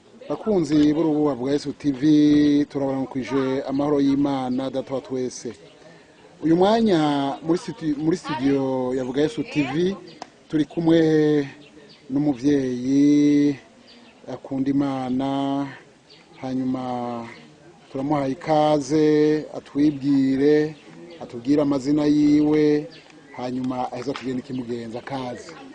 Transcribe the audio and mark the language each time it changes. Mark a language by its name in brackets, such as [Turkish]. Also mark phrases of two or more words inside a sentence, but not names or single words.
[Rundi] bakunzi b'urubuga bwa Yesu TV turabaramukije amahoro y'Imana data wa twese. Uyu mwanya muri studio ya Vuga Yesu TV turi kumwe n'umuvyeyi akunda Imana, hanyuma turamuhaye ikaze atwibwire, atubwire amazina yiwe, hanyuma aheza tugende ikimugenza akazi.